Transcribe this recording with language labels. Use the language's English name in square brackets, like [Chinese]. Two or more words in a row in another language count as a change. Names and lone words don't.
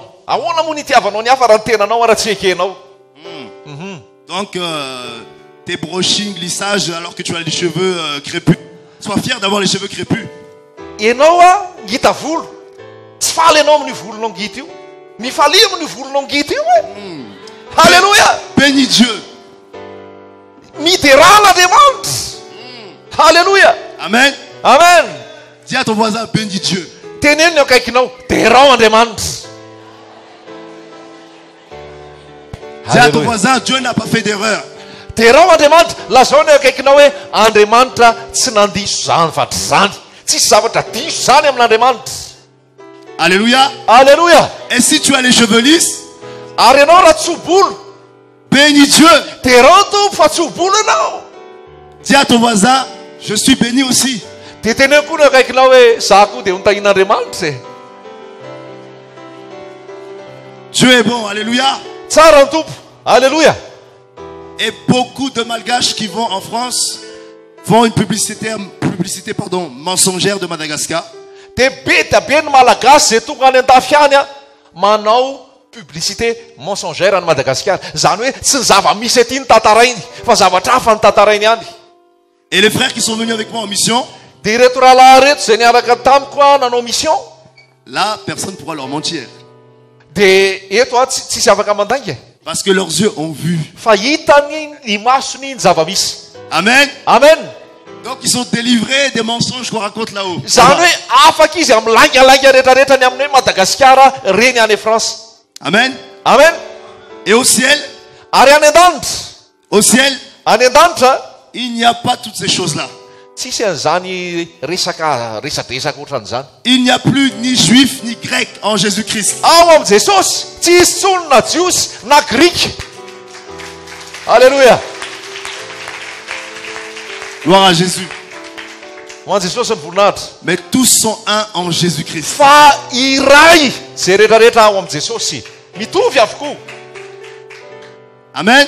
[Malagasy] Ahoana moa ny itiavanao ny hafa raha ny tenanao raha tsy ekenao? [French] Donc, tes brushing, lissage, alors que tu as les cheveux crépus. Sois fier d'avoir les cheveux crépus. [Malagasy] Ianao a ngita volo Tsy faly ianao amin'ny volonao ngita io. Mifalia amin'ny volonao ngita io e. Alléluia. [French] Bénis Dieu. [Malagasy] Midera l'Andriamanitra. Alléluia. Amen. Amen. [French] Dis à ton voisin, bénis Dieu. [Malagasy] Teneno ny akaikinao, derao Andriamanitra. [French] Dis à ton voisin, Dieu n'a pas fait d'erreur. [Malagasy] Derao Andriamanitra, lazao ny akaikinao hoe Andriamanitra tsy nandiso zany fa tsy zany. Tsisy zavatra diso zany amin'Andriamanitra. Alléluia. Alléluia. [French] Et si tu as les cheveux lisses, [Malagasy] Ary ianao raha tsobolo, [French] bénis Dieu. [Malagasy] derao tompo fa tsobolo ianao. [French] Dis à ton voisin, je suis béni aussi. [Malagasy] Dia teneo koa ny akaikinao hoe za koa dia notahin'Andriamanitra e. [French] Dieu est bon. Alléluia. [Malagasy] Tsara ny tompo. Alléluia. [French] Et beaucoup de malgaches qui vont en France font une publicité mensongère de Madagascar. [Malagasy] Dia be dia be ny malagasy zay tonga any an-tafy any a manao [French] publicité mensongère [Malagasy] any Madagasikara. Zany hoe tsy ny zava-misy aty ny tantarainy fa zavatra hafa ny tantarainy any. [French] Et les frères qui sont venus avec moi en mission, [Malagasy] Dia ireto rahalahy reto zay niaraka tamiko a nanao mission, [French] là, personne ne pourra leur mentir. [Malagasy] dia eto a tsisy afaka mandainga [French] Parce que leurs yeux ont vu. [Malagasy] fa hitany ny masony ny zava-misy. Amen. Amen. [French] Donc ils sont délivrés des mensonges qu'on raconte là-haut. [Malagasy] Zany hoe afaka izy amin'ny langalanga rehetrarehetra ny amin'ny Madagasikara reny any France. Amen. Amen. [French] Et au ciel, [Malagasy] Ary any an-danitra, [French] au ciel, [Malagasy] any an-danitra [French] il n'y a pas toutes ces choses-là. [Malagasy] tsisy an'izany resadresaka ohatran'izany. [French] Il n'y a plus ni juif ni grec en Jésus-Christ. [Malagasy] Ao am' Jesosy tsy isy tsony na jiosy na grika. Alléluia. [French] Gloire à Jésus. [Malagasy] Ho an' Jesosy ny voninahitra. [French] Mais tous sont un en Jésus-Christ. [Malagasy] Fa iray zay rehetrarehetra ao am' Jesosy mitovy avokoa. Amen.